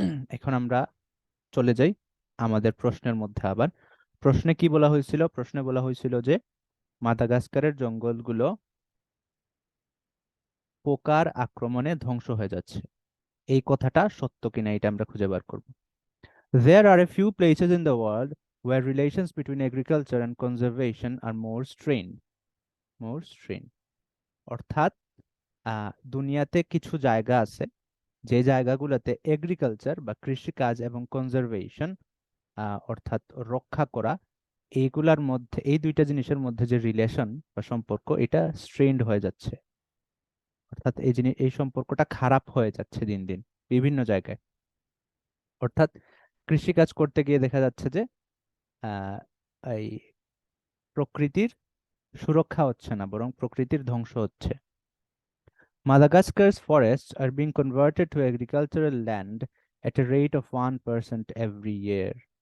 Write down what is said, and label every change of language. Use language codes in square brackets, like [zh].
[bn] এখন আমরা চলে যাই আমাদের প্রশ্নের মধ্যে। আবার প্রশ্নে কি বলা হয়েছিল? প্রশ্নে বলা হয়েছিল যে মাদাগাস্কারের জঙ্গলগুলো পোকার আক্রমণে ধ্বংস হয়ে যাচ্ছে। এই কথাটা সত্য কিনা এটা আমরা খুঁজে বার করব। [en] There are a few places in the world where relations between agriculture and conservation are more strained. More strained. [bn] অর্থাৎ দুনিয়াতে কিছু জায়গা আছে যে জায়গাগুলোতে এগ্রিকালচার বা কৃষিকাজ এবং কনজারভেশন অর্থাৎ রক্ষা করা, এইগুলার মধ্যে, এই দুইটা জিনিসের মধ্যে যে রিলেশন বা সম্পর্ক, এটা স্ট্রেইনড হয়ে যাচ্ছে। অর্থাৎ এই সম্পর্কটা খারাপ হয়ে যাচ্ছে দিন দিন বিভিন্ন জায়গায়। অর্থাৎ কৃষিকাজ করতে গিয়ে দেখা যাচ্ছে যে আহ, এই প্রকৃতির সুরক্ষা হচ্ছে না, বরং প্রকৃতির ধ্বংস হচ্ছে। [en] Madagascar's forests are being converted to agricultural land at a rate of 1% every year.